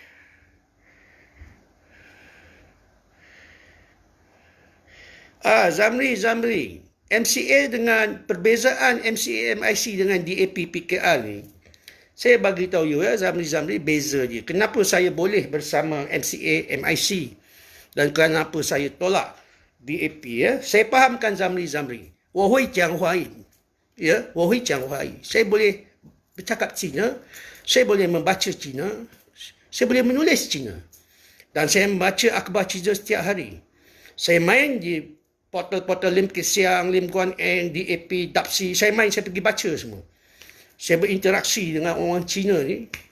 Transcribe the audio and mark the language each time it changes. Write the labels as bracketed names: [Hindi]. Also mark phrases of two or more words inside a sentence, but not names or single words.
[Malay] Zamri. MCA dengan perbezaan MCA MIC dengan DAP PKR ni. Saya bagi tahu you Zamri beza dia. Kenapa saya boleh bersama MCA MIC dan kenapa saya tolak DAP Saya fahamkan Zamri. [Chinese] 我会讲华语.我会讲华语. [Malay] Saya boleh bercakap Cina, saya boleh membaca Cina, saya boleh menulis Cina. Dan saya membaca akhbar Cina setiap hari. Saya main di portal-portal Lim Kit Siang, Lim Guan Eng, DAP, DAPSI. Saya pergi baca semua. Saya berinteraksi dengan orang Cina ni.